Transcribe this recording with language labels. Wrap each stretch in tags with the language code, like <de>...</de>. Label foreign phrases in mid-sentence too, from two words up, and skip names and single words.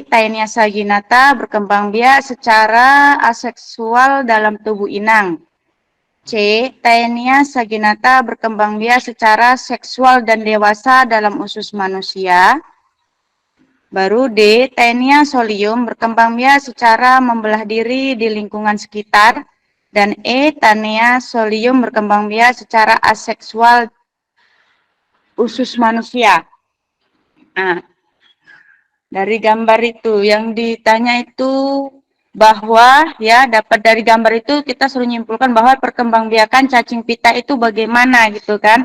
<id>Taenia saginata berkembang biak secara aseksual dalam tubuh inang. C. Taenia saginata berkembang biak secara seksual dan dewasa dalam usus manusia. Baru D. Taenia solium berkembang biak secara membelah diri di lingkungan sekitar. Dan E. Taenia solium berkembang biak secara aseksual usus manusia. Nah, dari gambar itu yang ditanya itu bahwa ya dapat dari gambar itu kita suruh nyimpulkan bahwa perkembangbiakan cacing pita itu bagaimana gitu kan.</id>